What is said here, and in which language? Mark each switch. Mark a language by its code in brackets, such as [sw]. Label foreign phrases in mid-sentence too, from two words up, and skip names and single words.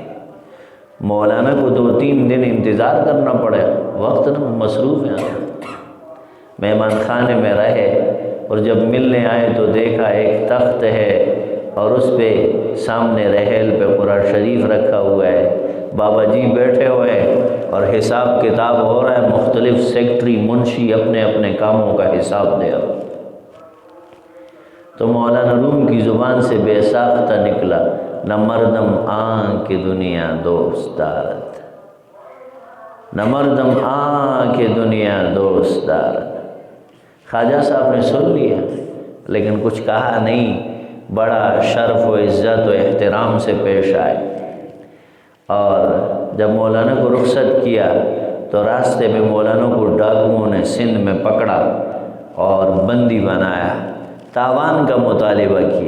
[ur] مولانا کو 2-3 دن انتظار کرنا پڑے، وقت نہ مصروف ہیں، مہمان خانے میں رہے، اور جب ملنے آئے تو دیکھا ایک تخت ہے اور اس پہ سامنے رحل پہ قرآن شریف رکھا ہوا ہے، بابا جی بیٹھے ہوئے اور حساب کتاب ہو رہا ہے، مختلف سیکٹری منشی اپنے اپنے کاموں کا حساب دے رہا۔ تو مولانا روم کی زبان سے بے ساختہ نکلا، [fa] نہ مردم آن کی دنیا دوست دارد، نہ مردم آن کی دنیا دوست دارد۔ [ur] خواجہ صاحب نے سن لیا لیکن کچھ کہا نہیں، بڑا شرف و عزت و احترام سے پیش آئے۔ اور جب مولانا کو رخصت کیا تو راستے میں مولانا کو ڈاکوؤں نے سندھ میں پکڑا اور بندی بنایا، تاوان کا مطالبہ کیا۔